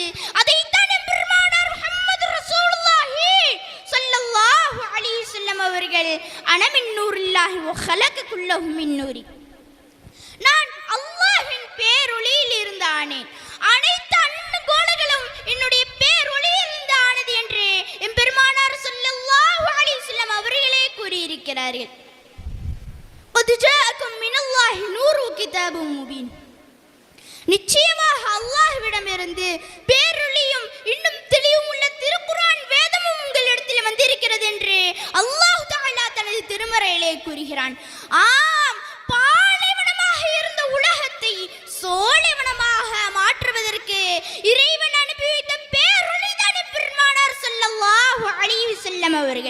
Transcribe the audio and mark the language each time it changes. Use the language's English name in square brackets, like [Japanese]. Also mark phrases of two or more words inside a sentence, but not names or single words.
[Tamil] அதைத்தான் பெருமானார் முஹம்மது ரசூலுல்லாஹி [Arabic] صلى الله عليه وسلم [Tamil] அவர்கள் [Arabic] أنا من نور الله وخلق كله من نوري. [Tamil] நான் அல்லாஹ்வின் பேரொளியில் இருந்து ஆனேன், அனைத்து அன்னகோளங்களும் என்னுடைய பேரொளியில் இருந்து ஆனது என்று எம் பெருமானார் [Arabic] صلى الله عليه وسلم [Tamil] அவர்களே கூறியிருக்கிறார்கள். [Arabic] قد جاءكم من الله نور وكتاب مبين. [Tamil] நிச்சயமாக அல்லாஹ்விடமிருந்து பேரொளியும் இன்னும் தெளிவும் உள்ள திருக்குர்ஆன் வேதமும் உங்களிடத்தில் வந்திருக்கிறது என்று அல்லாஹ் தஆலா தனது திருமறையிலே கூறுகிறான். ஆம், பாலைவனமாக இருந்த உலகத்தை சோலைவனமாக மாற்றுவதற்கு இறைவன் அனுப்பி வைத்த பேரொளி தான் பெருமானார் [Arabic] صلى الله عليه وسلم [Tamil] அவர்கள்.